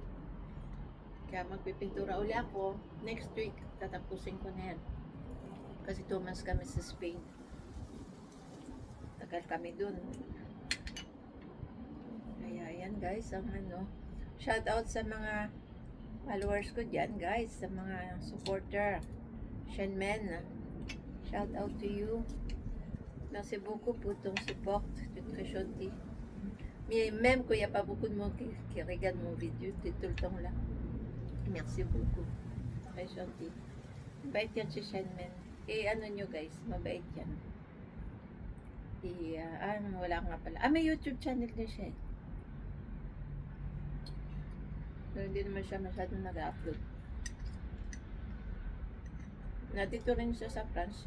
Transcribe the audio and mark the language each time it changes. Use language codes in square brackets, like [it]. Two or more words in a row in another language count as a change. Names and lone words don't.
[tl] Kaya magpipintura uli ako. [en] Next week, [tl] tatapusin ko na yan. Kasi 2 months kami sa Spain. Tagal kami dun. Kaya yan guys, ang ano. [en] Shout out [tl] sa mga followers ko dyan guys, sa mga supporter. [en] Shenmen, shout out to you. [fr] Merci beaucoup pour ton support. C'est très gentil. Mais même qu'il n'y a pas beaucoup de monde qui regarde mon vidéo, c'est tout le temps là. Merci beaucoup. Très gentil. [tl] Mabait yan si Shenmen. Ano nyo guys, mabait yan. Wala nga pala. May YouTube channel din siya. Pero hindi naman siya masyadong nag-upload. Nandito rin siya sa France.